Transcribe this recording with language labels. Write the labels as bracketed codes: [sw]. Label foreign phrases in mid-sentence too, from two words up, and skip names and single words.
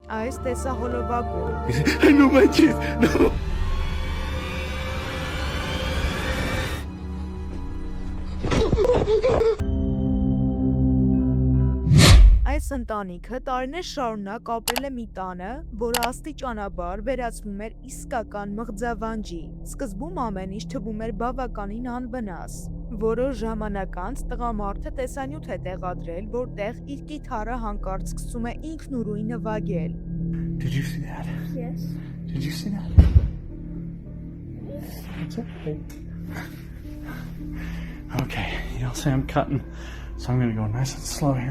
[hy] Այս տեսահոլովակում [en] No, my kid, no. [hy] այս ընտանիքը տարիներ շարունակ ապրել է մի տանը, որը աստիճանաբար վերածվում էր իսկական մղձավանջի։ Սկզբում ամեն ինչ թվում էր բավականին անվնաս։ Որոշ ժամանակ անց տղամարդը տեսանյութ է տեղադրել, որտեղ իր կիթառը հանկարծ սկսում է ինքնուրույն նվագել։ [en] Did you see that? Yes. Did you see that? It's okay. Okay, you'll say I'm cutting, so I'm gonna go nice and slow here.